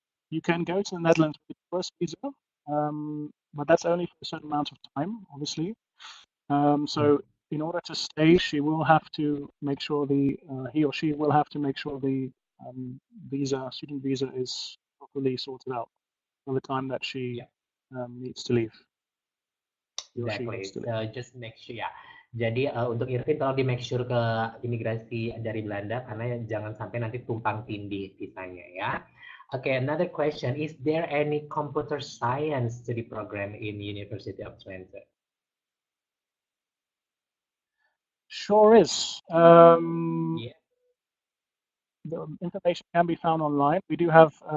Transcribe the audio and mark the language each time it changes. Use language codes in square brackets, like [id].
[en] You can go to the Netherlands with tourist visa, but that's only for a certain amount of time, obviously. So in order to stay, she will have to make sure he or she will have to make sure the student visa is properly sorted out for the time that she needs to leave. Exactly. So just make sure ya. [id] Jadi untuk Irvin tolong di [en] make sure [id] ke imigrasi dari Belanda karena jangan sampai nanti tumpang tindih visanya ya. [en] Okay, another question. Is there any computer science study program in University of Twente? Sure is. Yeah. The information can be found online. We do have.